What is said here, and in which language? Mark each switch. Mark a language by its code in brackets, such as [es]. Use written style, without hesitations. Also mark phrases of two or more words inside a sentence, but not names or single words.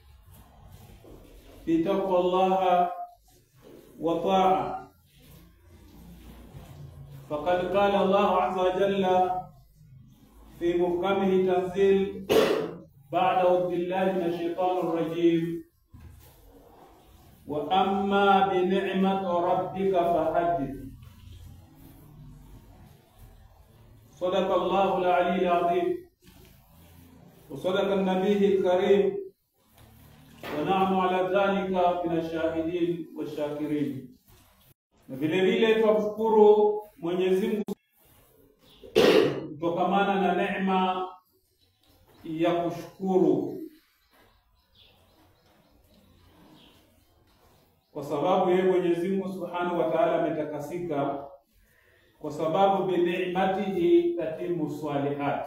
[ar] بتقوى الله وطاعة، فقد قال الله عز وجل في محكمه تنزيل بعد أعوذ بالله من الشيطان الرجيم: وأما بنعمة ربك فحدث. صدق الله العلي العظيم وصدق النبي الكريم ونحن على ذلك من الشاهدين والشاكرين. [sw] Na vile vile tunashukuru Mwenyezi Mungu kutokamana na neema ya kushukuru, kwa sababu yeye Mwenyezi Mungu [ar] سبحانه وتعالى [sw] ametakasika, kwa sababu [ar] بنعمته تتم الصالحات.